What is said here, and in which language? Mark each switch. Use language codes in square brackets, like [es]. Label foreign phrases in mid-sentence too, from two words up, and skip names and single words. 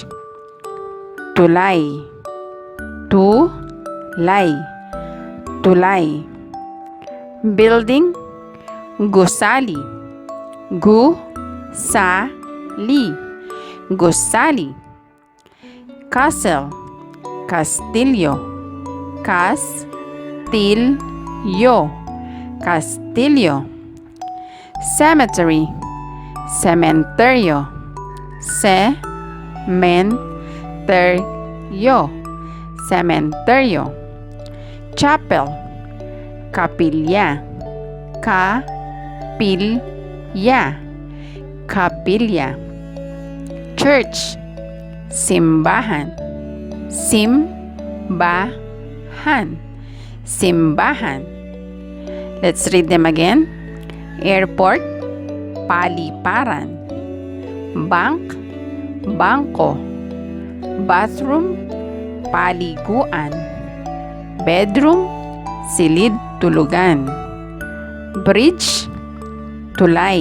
[tl] Tulay. Tulay. Tulay. Building. Gusali. Gusali. Gusali. Castle. [es] Castillo. Castillo. Castillo. Cemetery. Cementerio. Cementerio. Cementerio. Chapel. Capilla. Capilla. Capilla. [en] Church. [tl] Simbahan. Simbahan. Simbahan. [en] Let's read them again. Airport. [tl] Paliparan. [en] Bank. Bangko. Bathroom. Paliguan. [tl] Bedroom. Silid tulugan. [en] Bridge. Tulay.